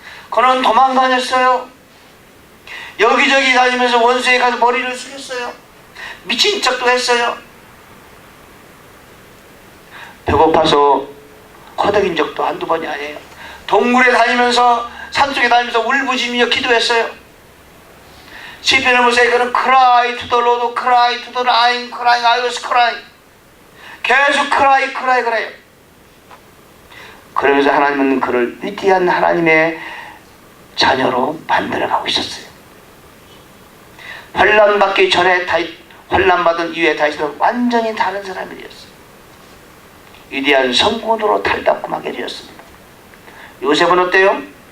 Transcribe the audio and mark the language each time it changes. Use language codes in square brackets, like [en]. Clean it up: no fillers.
[ko] 그는 도망다녔어요. 여기저기 다니면서 원수에 가서 머리를 숙였어요. 미친 척도 했어요. 배고파서 허덕인 적도 한두 번이 아니에요. 동굴에 다니면서 산속에 다니면서 울부짖으며 기도했어요. 시편을 보세요. 그는 [en] cry to the Lord, cry to the Lord, crying, I was crying. [ko] 계속 cry 그래요. 그러면서 하나님은 그를 위대한 하나님의 자녀로 만들어가고 있었어요. 환난 받기 전에 다윗, 환난 받은 이후에 다윗은 완전히 다른 사람이 되었어요. 위대한 성군으로 탈덕하게 되었습니다. 요셉은 어때요?